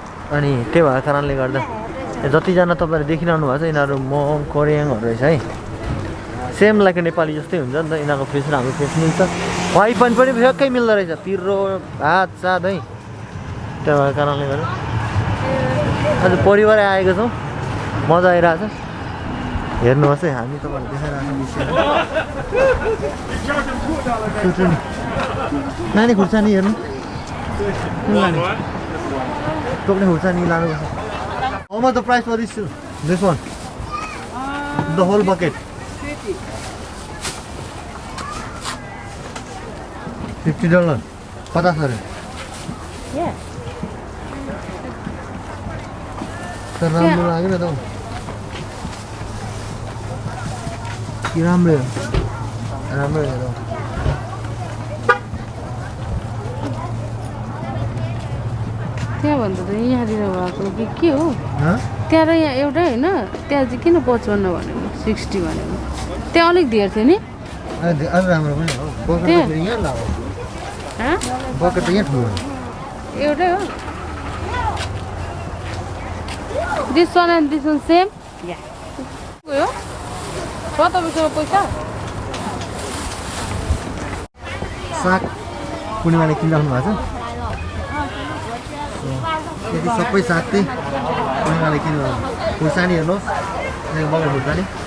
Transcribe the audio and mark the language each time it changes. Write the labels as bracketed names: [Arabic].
[Nepali] अनि त्यो भएको कारणले गर्दा जतिजना तपाईँहरू देखिरहनु भएको छ यिनीहरू मङ कोरियनहरू रहेछ है। सेम लाइक नेपाली जस्तै हुन्छ नि त। यिनीहरूको फेस र हाम्रो फेस मिल्छ। वाइ पनि ठ्याक्कै मिल्दो रहेछ, पिरो भात साद है। त्यो भएको कारणले गर्दा आज परिवारै आएको छौँ, मजा आइरहेछ। हेर्नुहोस् है, हामी तपाईँहरू देखाइरहेको छौँ। नानी खुर्सानी हेर्नु, कुन लाने? टोक्ने खुर्सानी लानुपर्छ। [English] How much the price for this one? The whole bucket. [Nepali] $50. 50 अरे। तर राम्रो लाग्यो त। कि राम्रो हो? राम्रो हो। त्यहाँभन्दा त यहाँनिर भएको के हो? त्यहाँ र यहाँ एउटै होइन? त्यहाँ चाहिँ किन 55 भनेको, 60 भनेको? त्यहाँ अलिक धेर थियो नि। अझ राम्रो पनि हो। बकेट त यहाँ लाग्यो। बकेट त यहाँ ठुलो हो। एउटै हो। [English] This one and this one same? [Nepali] Yeah. गयो? छ तपाईँसँग पैसा? साग पूर्णिमाले किनिराख्नु भएको छ। यति सबै साग चाहिँ पूर्णिमाले किन्नु। खुर्सानी हेर्नुहोस्, बगर खुर्सानी।